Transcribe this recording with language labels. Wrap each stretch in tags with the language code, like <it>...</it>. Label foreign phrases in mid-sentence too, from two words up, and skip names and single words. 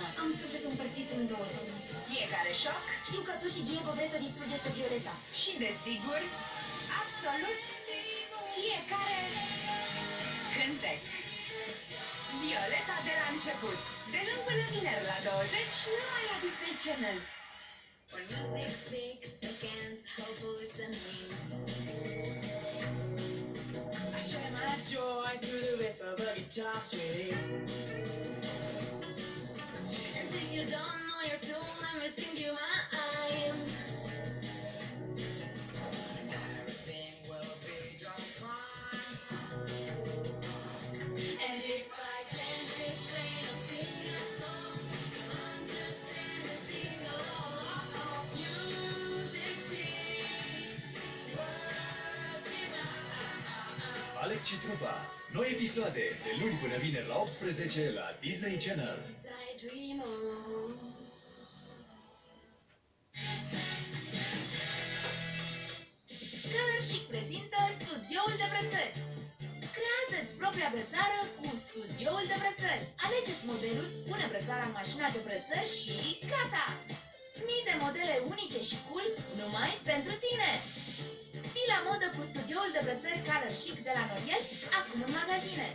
<ro>Am sufletul împărțit în două, Thomas. fiecare șoc Știu că tu și Diego vreți să distrugeți pe Violeta. și, desigur, absolut fiecare cântec. Violeta de la început. De luni până vineri la 20, numai la Disney Channel.</ro> <en>I share my joy through the riff of a guitar string. And if you don't know your tune, let me sing you mine. Everything will be just fine. And if I can't explain or sing a song, understand and sing along. Music speaks words without.</en> <ro>Alex și Trupa. Noi episoade de luni până vineri la 18 la Disney Channel.</ro> <en>I dream of.</en> <ro>Color Chic prezintă studioul de brățări. Creează-ți propria brățară cu studioul de brățări. Alegeți modelul, pune brățara în mașina de brățări și gata! Mii de modele unice și cool numai pentru tine! Fii la modă cu studioul de brățări Color Chic de la Noriel, acum în magazine.</ro>